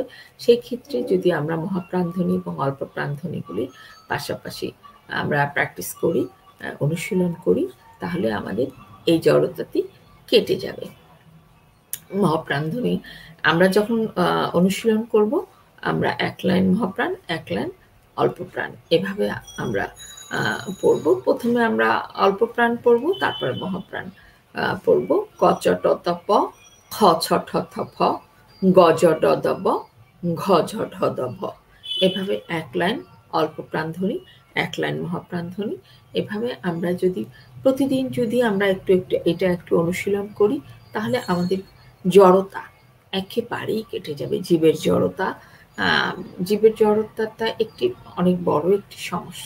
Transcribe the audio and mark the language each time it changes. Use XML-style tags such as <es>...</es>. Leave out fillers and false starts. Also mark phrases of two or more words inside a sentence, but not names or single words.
<bn>সেই ক্ষেত্রে যদি আমরা মহাপ্রাণধ্বনি এবং অল্প প্রাণধ্বনিগুলি পাশাপাশি আমরা প্র্যাকটিস করি, অনুশীলন করি, তাহলে আমাদের এই জড়তাটি কেটে যাবে। মহাপ্রাণধ্বনি আমরা যখন অনুশীলন করব, আমরা এক লাইন মহাপ্রাণ, এক লাইন অল্প প্রাণ, এভাবে আমরা পড়ব। প্রথমে আমরা অল্প প্রাণ পড়ব, তারপরে মহাপ্রাণ পড়ব। ক চ ট ত প, খ ছ ঠ থ ফ, গ জ ড দ ব, ঘ ঝ ঢ দ ভ। এভাবে এক লাইন অল্প প্রাণধ্বনি, এক লাইন মহাপ্রাণধ্বনি, এভাবে আমরা যদি প্রতিদিন আমরা একটু এটা একটু অনুশীলন করি, তাহলে আমাদের জড়তা একেবারেই কেটে যাবে। জীবের জড়তা, জীবের জড়তাটা একটি অনেক বড় একটি সমস্যা।</bn>